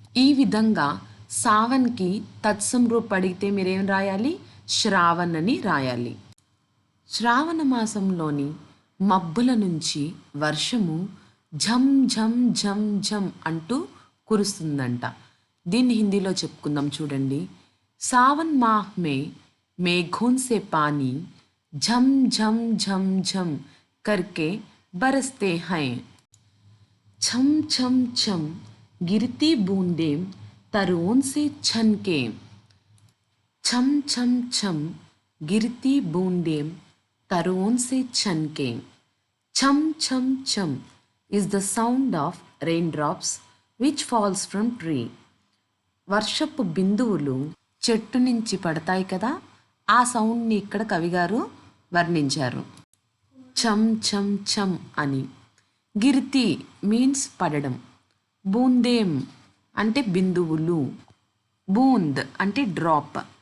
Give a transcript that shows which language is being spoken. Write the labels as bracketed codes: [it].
[te] ఈ విధంగా సావన్కి తత్సం రూపం అడిగితే మీరేం రాయాలి? శ్రావణ్ అని రాయాలి. శ్రావణ మాసంలోని మబ్బుల నుంచి వర్షము ఝం ఝం ఝం ఝం అంటూ కురుస్తుందంట. దీన్ని హిందీలో చెప్పుకుందాం చూడండి. [hi] సావన్ మాహ్ మే మేఘోన్ సే పానీ झम झम झम झम करके बरसते हैं. छम छम छम गिरती बूंदें तरों से छनके. छम छम छम गिरती बूंदें तरों से छनके. [en] छम छम छम is the sound of raindrops which falls from tree. [te] వర్షపు బిందువులు చెట్టు నుంచి పడతాయి కదా, ఆ సౌండ్ని ఇక్కడ కవిగారు వర్ణించారు. ఛం ఛం ఛం అని. గిర్తి మీన్స్ పడడం. బూందేం అంటే బిందువులు. బూంద్ అంటే డ్రాప్.